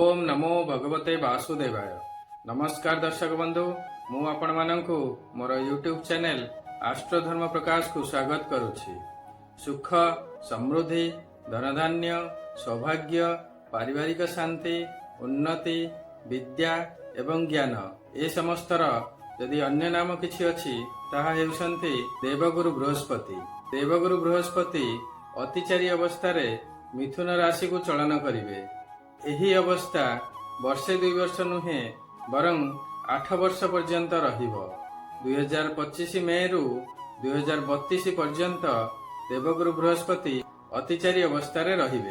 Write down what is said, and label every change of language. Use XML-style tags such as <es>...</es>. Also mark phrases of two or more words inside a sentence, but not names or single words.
<sa>नमो भगवते वासुदेवाय।</sa> <or>ନମସ୍କାର ଦର୍ଶକ ବନ୍ଧୁ, ମୁଁ ଆପଣ ମାନଙ୍କୁ ମୋର</or> <en>YouTube channel</en> <or>ଆଷ୍ଟ୍ରୋଧର୍ମ ପ୍ରକାଶ କୁ ସ୍ୱାଗତ କରୁଛି। ସୁଖ, ସମୃଦ୍ଧି, ଧନଧାନ୍ୟ, ସୌଭାଗ୍ୟ, ପାରିବାରିକ ଶାନ୍ତି, ଉନ୍ନତି, ବିଦ୍ୟା ଏବଂ ଜ୍ଞାନ ଏ ସମସ୍ତର ଯଦି ଅନ୍ୟ ନାମ କିଛି ଅଛି ତାହା ହେଉଛନ୍ତି ଦେବଗୁରୁ ବୃହସ୍ପତି। ଦେବଗୁରୁ ବୃହସ୍ପତି ଅତିଚାରୀ ଅବସ୍ଥା ରେ ମିଥୁନ ରାଶି କୁ ଚଳନ କରିବେ। ଏହି ଅବସ୍ଥା ବର୍ଷେ 2 ବର୍ଷ ନୁହେଁ ବରଂ 8 ବର୍ଷ ପର୍ଯ୍ୟନ୍ତ ରହିବ। 2025 ମେ ରୁ 2032 ପର୍ଯ୍ୟନ୍ତ ଦେବଗୁରୁ ବୃହସ୍ପତି ଅତିଚାରୀ ଅବସ୍ଥା ରେ ରହିବେ।</or>